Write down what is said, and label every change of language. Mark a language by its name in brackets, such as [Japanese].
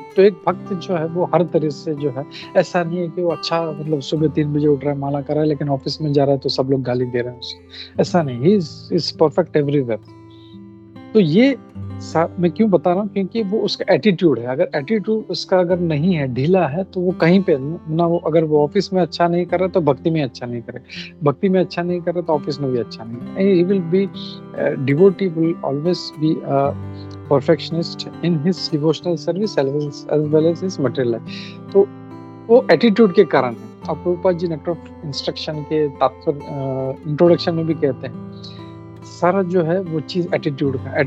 [Hindi] तो एक भक्त जो है वो हर तरह से जो है, ऐसा नहीं है कि वो अच्छा मतलब सुबह 3 बजे उठ रहा है, माला कर रहा है, लेकिन ऑफिस में जा रहा है तो सब लोग गाली दे रहे हैं उसको, ऐसा नहीं, [English] He is perfect everywhere. [Hindi] तो ये मैं क्यों बता रहा हूँ, क्योंकि वो उसका एटीट्यूड है। अगर एटीट्यूड उसका अगर नहीं है, ढीला है, तो वो कहीं पे ना, वो अगर वो ऑफिस में अच्छा नहीं कर रहा तो भक्ति में अच्छा नहीं करे, भक्ति में अच्छा नहीं कर रहा तो ऑफिस में भी अच्छा नहीं करे। [English] He will be devotee will always be perfectionist in his devotional service as well as his material life। [Hindi] तो वो एटीट्यूड के कारण है। अब Prabhupada ji nectar of instruction के तात्पर्य इंट्रोडक्शन में भी कहते हैं, सारा जो है वो चीज एटीट्यूड का।